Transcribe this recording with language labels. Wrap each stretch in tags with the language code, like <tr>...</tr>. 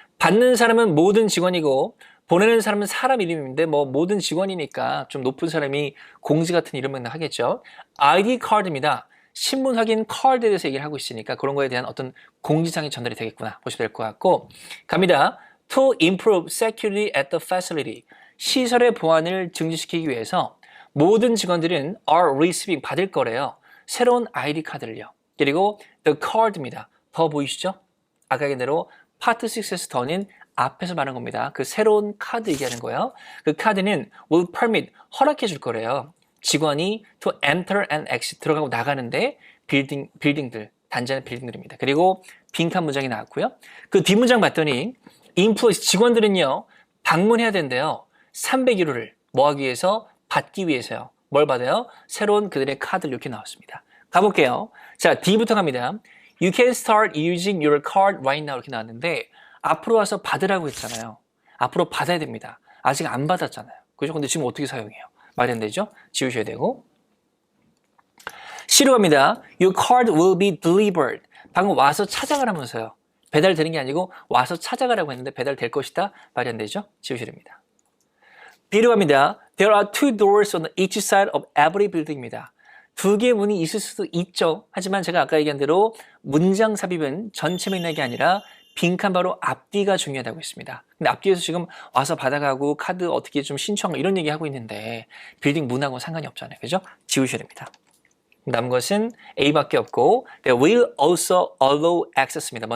<ko>받는 사람은 모든 직원이고 보내는 사람은 사람 이름인데 뭐 모든 직원이니까 좀 높은 사람이 공지 같은 이름은 하겠죠. ID 카드입니다. 신분 확인 카드에 대해서 얘기를 하고 있으니까 그런 거에 대한 어떤 공지사항이 전달이 되겠구나 보시면 될 것 같고 갑니다.</ko> <en>To improve security at the facility.</en> <ko>시설의 보안을 증진시키기 위해서 모든 직원들은</ko> <en>are receiving</en> <ko>받을 거래요. 새로운 ID 카드를요. 그리고</ko> <en>the card</en> <ko>입니다. 더 보이시죠? 아까 얘기한 대로 파트 6에서 더는 앞에서 말하는 겁니다. 그 새로운 카드 얘기하는 거예요. 그 카드는</ko> <en>will permit</en> <ko>허락해 줄 거래요. 직원이</ko> <en>to enter and exit</en> <ko>들어가고 나가는데 빌딩들 단지하는 빌딩들입니다. 그리고 빈칸 문장이 나왔고요. 그 뒷문장 봤더니 employees 직원들은요 방문해야 된대요. 301호를 뭐 하기 위해서? 받기 위해서요. 뭘 받아요? 새로운 그들의 카드를 이렇게 나왔습니다. 가볼게요. 자, D부터 갑니다.</ko> <en>You can start using your card right now</en> <ko>이렇게 나왔는데 앞으로 와서 받으라고 했잖아요. 앞으로 받아야 됩니다. 아직 안 받았잖아요. 그죠? 근데 지금 어떻게 사용해요? 말이 안 되죠? 지우셔야 되고. C로 갑니다.</ko> <en>Your card will be delivered.</en> <ko>방금 와서 찾아가라면서요. 배달되는 게 아니고 와서 찾아가라고 했는데 배달될 것이다. 말이 안 되죠? 지우셔야 됩니다. B로 갑니다.</ko> <en>There are two doors on each side of every building입니다.</en> <ko>두 개의 문이 있을 수도 있죠. 하지만 제가 아까 얘기한 대로 문장 삽입은 전체 맥락이 아니라 빈칸 바로 앞뒤가 중요하다고 했습니다. 근데 앞뒤에서 지금 와서 받아가고 카드 어떻게 좀 신청 이런 얘기 하고 있는데 빌딩 문하고 상관이 없잖아요. 그죠? 지우셔야 됩니다. 남은 것은 A밖에 없고</ko> <en>They will also allow access입니다.</en>